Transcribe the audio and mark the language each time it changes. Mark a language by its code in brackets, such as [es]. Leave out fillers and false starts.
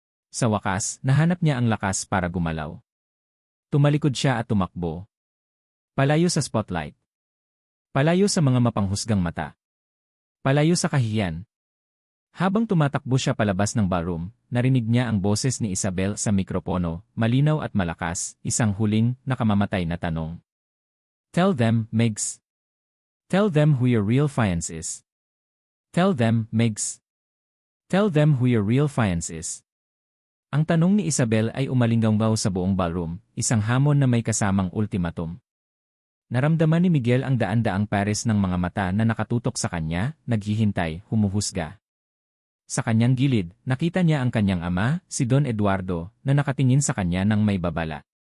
[tl] Sa wakas, nahanap niya ang lakas para gumalaw. Tumalikod siya at tumakbo. Palayo sa spotlight. Palayo sa mga mapanghusgang mata. Palayo sa kahihiyan. Habang tumatakbo siya palabas ng ballroom, narinig niya ang boses ni Isabel sa mikropono, malinaw at malakas, isang huling, nakamamatay na tanong. [en] Tell them, Megs. Tell them who your real fiance is. Tell them, Megs. Tell them who your real fiance is. [tl] Ang tanong ni Isabel ay umalinggaw sa buong ballroom, isang hamon na may kasamang ultimatum. Naramdaman ni Miguel ang daan-daang pares ng mga mata na nakatutok sa kanya, naghihintay, humuhusga. Sa kanyang gilid, nakita niya ang kanyang ama, si Don Eduardo, na nakatingin sa kanya ng may babala.